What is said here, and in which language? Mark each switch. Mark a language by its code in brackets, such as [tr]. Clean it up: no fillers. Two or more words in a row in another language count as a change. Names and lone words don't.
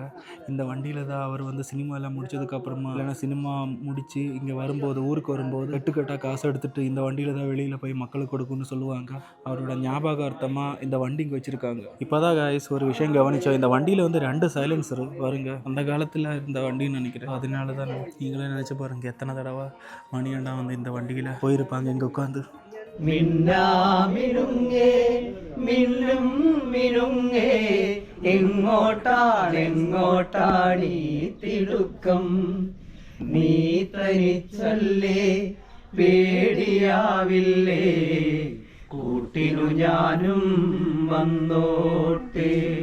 [ta] இந்த வண்டியில் தான் அவர் வந்து சினிமாலாம் முடிச்சதுக்கப்புறமா, இல்லைன்னா சினிமா முடித்து இங்கே வரும்போது, ஊருக்கு வரும்போது கட்டுக்கட்டாக காசு எடுத்துகிட்டு இந்த வண்டியில் தான் வெளியில் போய் மக்களுக்கு கொடுக்குன்னு சொல்லுவாங்க. அவரோட ஞாபகார்த்தமாக இந்த வண்டி இங்கே வச்சுருக்காங்க. இப்போ தான் கைஸ் ஒரு விஷயம் கவனித்தோம். இந்த வண்டியில் வந்து 2 சைலன்சர் வருங்க. அந்த காலத்தில் இருந்த வண்டின்னு நினைக்கிறேன். அதனால தான் நீங்களே நினச்சி பாருங்கள் எத்தனை தடவை மணியண்ணா வந்து இந்த வண்டியில் போயிருப்பாங்க இங்கே உட்காந்து. [ml] മിന്നാമിനുങ്ങേ മിന്നും മിനുങ്ങേ എങ്ങോട്ടാണെങ്ങോട്ടാണീ തിടുക്കം നീ തനിച്ചല്ലേ പേടിയാവില്ലേ കൂട്ടിനു ഞാനും വന്നോട്ടെ